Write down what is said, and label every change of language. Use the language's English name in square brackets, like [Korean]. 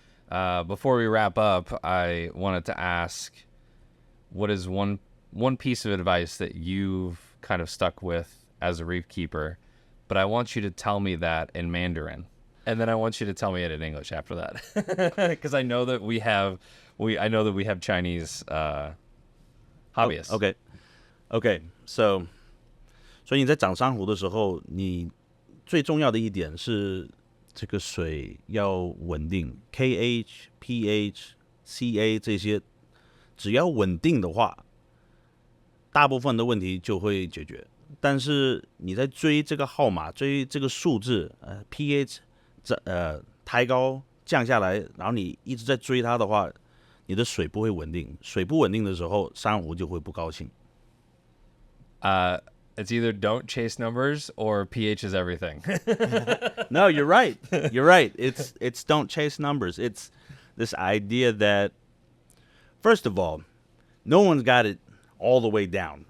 [English] Before we wrap up, I wanted to ask, what is one piece of advice that you've kind of stuck with as a reef keeper? But I want you to tell me that in Mandarin, and then I want you to tell me it in English after that, because I know that we have Chinese hobbyists. Okay. [Chinese] So 所以你在长珊瑚的时候，你最重要的一点是这个水要稳定 ，KH、pH、CA 这些，只要稳定的话，大部分的问题就会解决。但是你在追这个号码，追这个数字，pH 抬高降下来，然后你一直在追它的话，你的水不会稳定。水不稳定的时候，珊瑚就会不高兴。 [English] It's either don't chase numbers or pH is everything. No, you're right. You're right. It's don't chase numbers. It's this idea that, first of all, no one's got it all the way down.